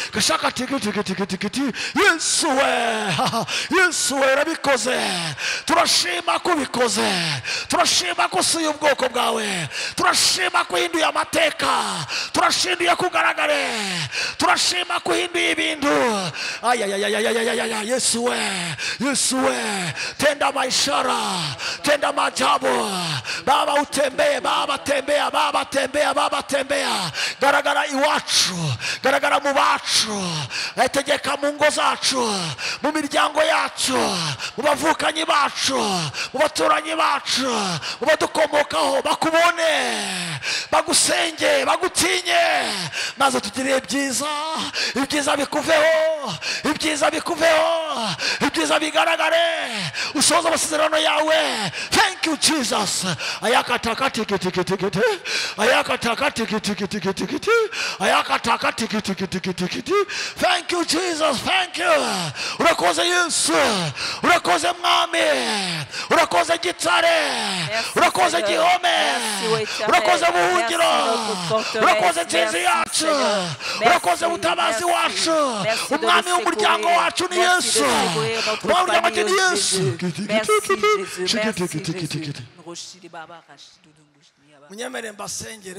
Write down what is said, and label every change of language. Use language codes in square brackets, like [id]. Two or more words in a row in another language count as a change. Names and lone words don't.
[rw] Yesu we rabikoze turashima kubikoze turashima kusuye ubwoko bwawe turashima kuhinduye amateka turashinduye kugaragare turashima kuhinduye ibintu Yesu we [sw] tenda maishara tenda maajabu baba utembee baba [rw] tembea garagara iwacu garagara mu bacu tegeka mu ngo zacu mu miryango yacu mu bavukanyi bacu mu baturanyi bacu mu badukomokaho bakubone bagusenge bagutinye maze tugire ibyiza bikuveho bigaragare usoza amasezerano yawe [en] thank you Jesus thank you Jesus thank you [rw] urakoze Yesu urakoze mwami urakoze gitare urakoze gihome urakoze buhungiro urakoze nsinzi yacu urakoze utabazi wacu umwami w'umuryango wacu ni Yesu umuryango wacu ni Yesu munyemere mbasengere